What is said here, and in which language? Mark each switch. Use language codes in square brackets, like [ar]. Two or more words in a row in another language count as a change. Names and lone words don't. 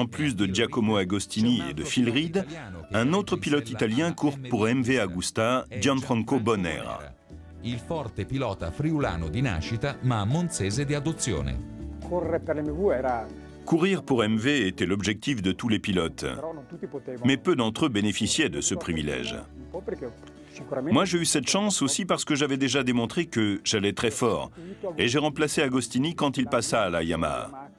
[fr] plus de Giacomo Agostini et de Phil Reed, un autre pilote italien court pour MV Agusta, Gianfranco Bonera. [it] il forte pilota friulano di nascita ma monzese di adozione. [fr] Courir pour MV était l'objectif de tous les pilotes, mais peu d'entre eux bénéficiaient de ce privilège. Moi, j'ai eu cette chance aussi parce que j'avais déjà démontré que j'allais très fort, et j'ai remplacé Agostini quand il passa à la Yamaha.